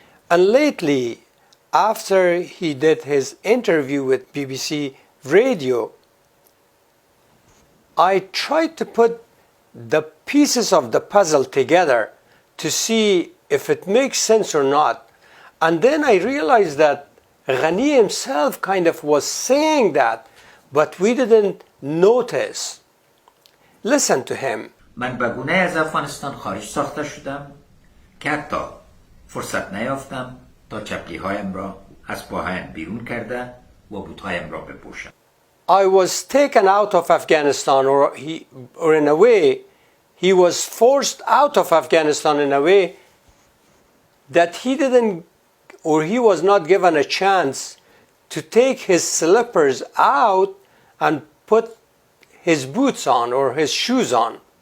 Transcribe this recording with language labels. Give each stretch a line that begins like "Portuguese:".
English: And lately, after he did his interview with BBC Radio, I tried to put the pieces of the puzzle together to see if it makes sense or not. And then I realized that Ghani himself kind of was saying that, but we didn't notice. Listen to him.
Persian: من به گونه از افغانستان خارج ساخته شدم که حتی فرصت نیافتم تا چپلی هایم را از پاهایم بیرون کرده و بوتهایم را بپوشم.
English: I was taken out of Afghanistan, or in a way, he was forced out of Afghanistan in a way that he didn't, or he was not given a chance to take his slippers out and put his boots on or his shoes on.